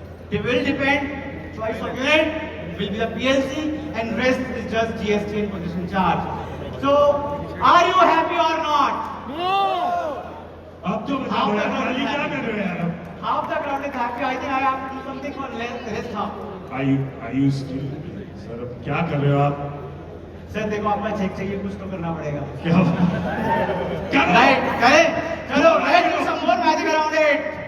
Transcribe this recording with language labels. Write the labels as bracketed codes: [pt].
[en] It will depend, choice of unit will be the PLC and rest is just GST and position charge. So, are you happy or not? [hi] No. अब तो [en] How the crowd [hi] क्या कर रहे हो यार? [en] How the crowd is happy? I think I have to do something for rest half. Are you still? [hi] Sir अब क्या कर रहे हो आप? सर देखो आपका चेक चाहिए कुछ तो करना पड़ेगा। क्या? [en] Right, [hi] करें? चलो, [en] let's do some more magic around it.